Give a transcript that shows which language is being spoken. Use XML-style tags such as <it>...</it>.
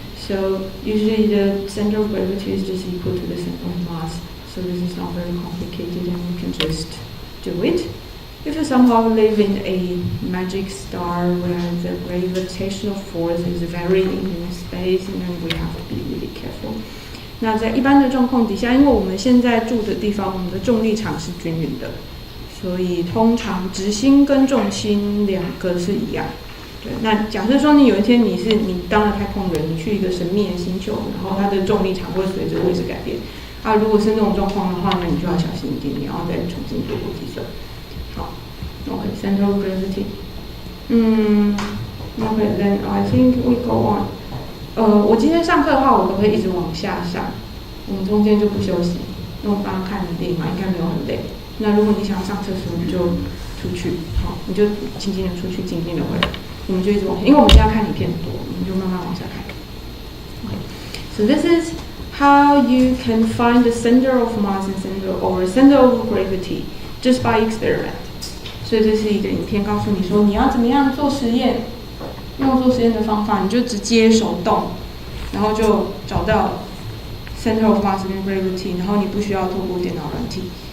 <en>So usually the center of gravity is just equal to the center of mass. So this is not very complicated, and you can just do it. If you somehow live in a magic star where the gravitational force is varying in space, and then we have to be really careful.</en> <zh>那在一般的状况底下，因为我们现在住的地方，我们的重力场是均匀的，所以通常直心跟重心两个是一样。对，那假设说你有一天你当了太空人，你去一个神秘的星球，然后它的重力场会随着位置改变。啊，如果是那种状况的话，那你就要小心一点，你要再重新做过计算。</zh> <en>好 ，OK, center of gravity. Okay, then I think we go on.</en> <zh>我今天上课的话，我都会一直往下上，我们中间就不休息，因为我刚刚看你电影嘛，应该没有很累。那如果你想要上厕所，你就出去，好，你就静静的出去，静静的回来，我们就一直往下，因为我们现在看影片很多，我们就慢慢往下看。</zh> <en>Okay, so this is how you can find the center of mass and center of gravity just by experiment.</en> <zh>所以这是一个影片，告诉你说你要怎么样做实验。用做实验的方法，你就直接手动，然后就找到 center of mass and gravity， 然后你不需要透过电脑软体。</zh>